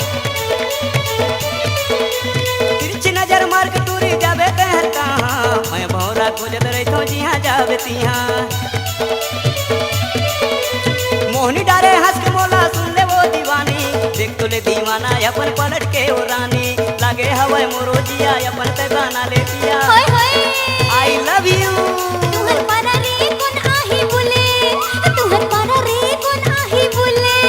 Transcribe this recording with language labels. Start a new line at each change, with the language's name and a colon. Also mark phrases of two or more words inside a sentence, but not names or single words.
Chhattisgarhi: तिरछी नजर मार के टूरी जाबे ते हर कहाँ मैं भौरा खोजत रे तो जिहाँ जाबे तिहाँ मोहनी डारे हंस के मोला सुन ले वो दीवानी देख तो ले दीवाना अपन पलट के ओ रानी लागे हवे मोरो जिया अपन ते गाना ले पिया होय होय
English: I love you
Chhattisgarhi: तुहर पारा रे कोन आही भूले तुहर पारा रे कोन आही भूले